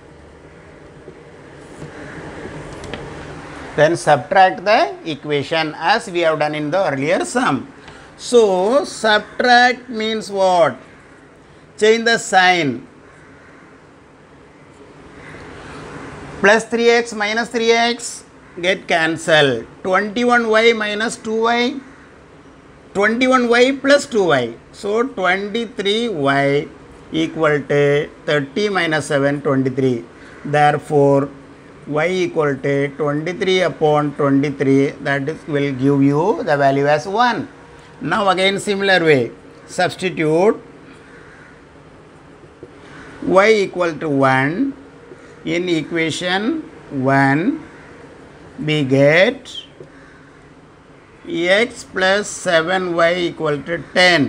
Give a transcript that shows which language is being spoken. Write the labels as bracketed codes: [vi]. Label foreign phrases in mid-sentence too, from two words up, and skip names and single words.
[en] Then subtract the equation as we have done in the earlier sum. So subtract means what? Change the sign. Plus 3x minus 3x get cancelled. 21y minus 2y, 21y plus 2y. So 23y equal to 30 minus 7, 23. Therefore, y equal to 23 upon 23, that is, will give you the value as 1. Now again similar way, substitute y equal to 1 in equation 1, we get x plus 7y equal to 10.